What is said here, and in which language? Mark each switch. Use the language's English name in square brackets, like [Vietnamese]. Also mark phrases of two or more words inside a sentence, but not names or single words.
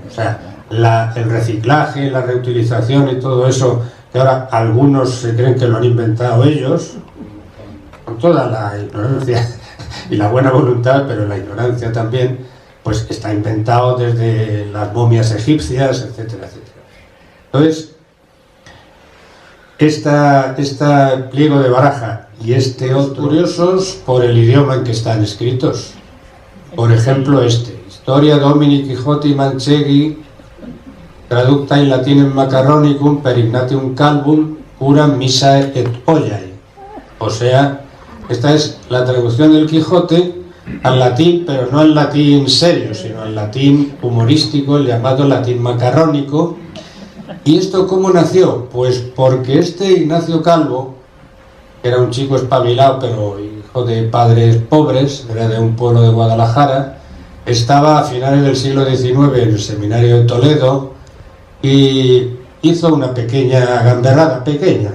[Spanish] O sea, el reciclaje, la reutilización y todo eso, que ahora algunos se creen que lo han inventado ellos, con toda la ignorancia y la buena voluntad, pero la ignorancia también, pues está inventado desde las momias egipcias, etcétera, etcétera. Entonces, esta pliego de baraja y este otro, curiosos por el idioma en que están escritos. [Latin] Por ejemplo, Historia Domini Quixoti Manchegui, traducta in latinem macaronicum per Ignatium Calvum, curam missae et ollae. [Spanish] O sea, esta es la traducción del Quijote al latín, pero no al latín serio, sino al latín humorístico, el llamado latín macarónico. ¿Y esto cómo nació? Pues porque este Ignacio Calvo, que era un chico espabilado, pero hijo de padres pobres, era de un pueblo de Guadalajara, estaba a finales del siglo XIX en el seminario de Toledo y hizo una pequeña gamberrada, pequeña.